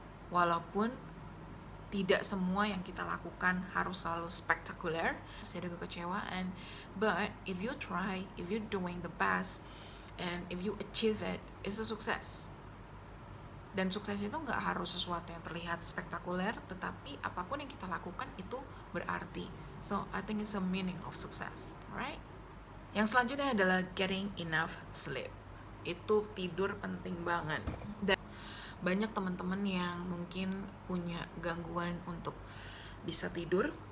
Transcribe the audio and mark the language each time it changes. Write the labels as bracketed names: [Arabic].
[Indonesian] Walaupun tidak semua yang kita lakukan harus selalu spektakuler, pasti ada kekecewaan. [English] But if you try, if you're doing the best, and if you achieve it, it's a success. [Indonesian] Dan sukses itu nggak harus sesuatu yang terlihat spektakuler, tetapi apapun yang kita lakukan itu berarti. [English] So, I think it's a meaning of success, right? [Indonesian] Yang selanjutnya adalah [English] getting enough sleep. [Indonesian] Itu tidur penting banget. Dan banyak teman-teman yang mungkin punya gangguan untuk bisa tidur.